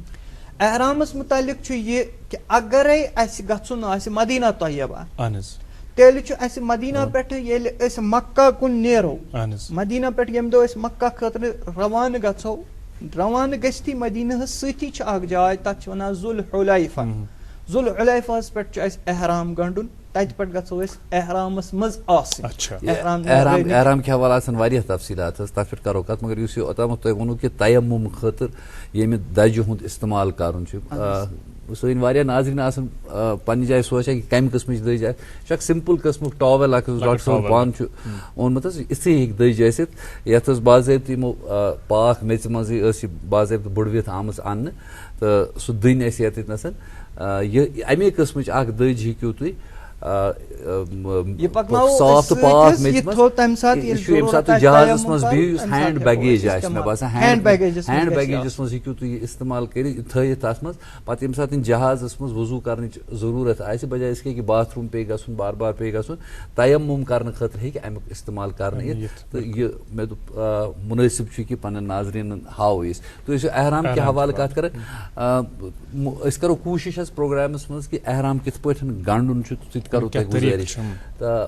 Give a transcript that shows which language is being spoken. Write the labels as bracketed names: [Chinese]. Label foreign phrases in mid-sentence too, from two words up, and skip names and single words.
[Kashmiri] احرامس متعلق چھُ یہِ کہِ اگرے اسہِ گژھُن آسہِ مدیٖنہ طیبہ, تیٚلہِ چھُ اسہِ مدیٖنہ پٮ۪ٹھٕ ییٚلہِ أسۍ مکہ کُن نیرو, مدیٖنہ پٮ۪ٹھ ییٚمہِ دۄہ أسۍ مکہ خٲطرٕ روانہٕ گژھو, روانہٕ گٔژھتھٕے مدیٖنہس سۭتی چھِ اکھ جاے, تتھ چھِ ونان ذُل حُلیفہ. ذُل حُلیفہس پٮ۪ٹھ چھُ اسہِ احرام گنڈُن, تتہِ پٮ۪ٹھ گژھو أسۍ احرامس منٛز آسٕنۍ. احرام کے حوالہ آسان واریاہ تفصیلات حظ, تتھ پٮ۪ٹھ کرو کتھ, مگر یُس یہِ اوتامتھ تۄہہِ ووٚنوٕ کہِ تیمم خٲطرٕ ییٚمہِ دجہِ ہُنٛد استعمال کرُن چھُ, سٲنۍ واریاہ ناظریٖن آسان پننہِ جایہِ سونچان کہ کمہِ قٕسمٕچ دٔج آسہِ. یہِ چھُ اکھ سمپل قٕسمُک ٹاویل اکھ یُس ڈاکٹر صٲبن پانہٕ چھُ اوٚنمُت حظ, یِژھٕے ہیٚکہِ دٔج ٲسِتھ, یتھ حظ باضٲبطہٕ یِمو پاک میژِ منٛزٕے ٲس یہِ باضٲبطہٕ بٕڈوِتھ آمٕژ اننہٕ, تہٕ سُہ دٔنۍ اَسہِ ییٚتٮ۪تھ, یہِ اَمے قٕسمٕچ اکھ دٔج ہیٚکِو تُہۍ صاف تہٕ پاک میژِ منٛز, یہِ چھُ ییٚمہِ ساتہٕ تُہۍ جہازس منٛز بِہِو, یُس ہینڈ بیگیج آسہِ, مےٚ باسان ہینڈ بیگیجس منٛز ہیٚکِو تُہۍ یہِ استعمال کٔرِتھ, تھٲیِتھ تتھ منٛز. پتہٕ ییٚمہِ ساتہٕ جہازس منٛز وضوٗ کرنٕچ ضروٗرت آسہِ, [Urdu] بجاے اِس کے کہ [Kashmiri] باتھ روٗم پیٚیہِ گژھُن, بار بار پیٚیہِ گژھُن, تیمم کرنہٕ خٲطرٕ ہیٚکہِ امیُک استعمال کرنہٕ یِتھ. تہٕ یہِ مےٚ دوٚپ مُنٲسِب چھُ کہِ پننٮ۪ن ناظریٖنن ہاوو أسۍ. تُہۍ ٲسِو احرام کہِ حوالہٕ کتھ کران, أسۍ کرو کوٗشش حظ پروگرامس منٛز کہِ احرام کِتھ پٲٹھۍ گنڈُن چھُ, تُہۍ کرو تۄہہِ گُزٲرِش تہٕ